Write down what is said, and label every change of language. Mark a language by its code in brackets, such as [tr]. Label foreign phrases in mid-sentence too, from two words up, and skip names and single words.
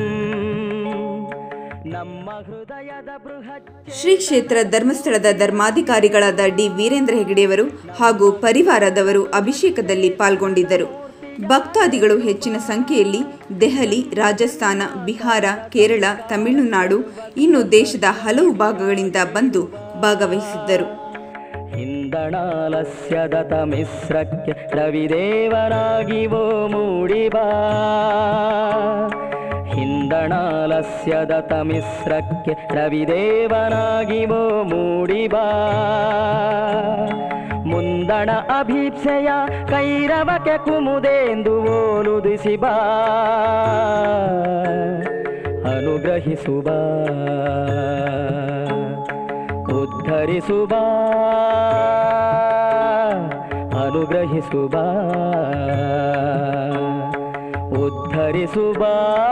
[kn] ಶ್ರೀ ಕ್ಷೇತ್ರ ಧರ್ಮಸ್ಥಳದ ಧರ್ಮಾಧಿಕಾರಿಗಳಾದ ಡಿ ವೀರೇಂದ್ರ ಹೆಗಡೆಯವರು ಹಾಗೂ ಪರಿವಾರದವರು ಅಭಿಷೇಕದಲ್ಲಿ ಪಾಲ್ಗೊಂಡಿದ್ದರು. ಭಕ್ತಾದಿಗಳು ಹೆಚ್ಚಿನ ಸಂಖ್ಯೆಯಲ್ಲಿ ದೆಹಲಿ, ರಾಜಸ್ಥಾನ, ಬಿಹಾರ, ಕೇರಳ, ತಮಿಳುನಾಡು ಇನ್ನು ದೇಶದ ಹಲವು ಭಾಗಗಳಿಂದ ಬಂದು ಭಾಗವಹಿಸಿದ್ದರು. ಹಿಂದಣಾಲಸ್ಯದತ ಮಿಶ್ರಕ್ಕೆ ರವಿದೇವನಾಗಿವೋ ಮೂಡಿಬಾ, ಹಿಂದಣಾಲಸ್ಯದತ ಮಿಶ್ರಕ್ಕೆ ರವಿದೇವನಾಗಿವೋ ಮೂಡಿಬಾ, ಮುಂದಣ ಅಭೀಪ್ಸೆಯ ಕೈರವಕ್ಕೆ ಕುಮುದೆಂದು ಓಲುದಿಸಿಬಾ, ಅನುಗ್ರಹಿಸುಬಾ, ಉದ್ಧರಿಸುಬಾ, ಅನುಗ್ರಹಿಸುಬಾ, ಉದ್ಧರಿಸುಬಾ.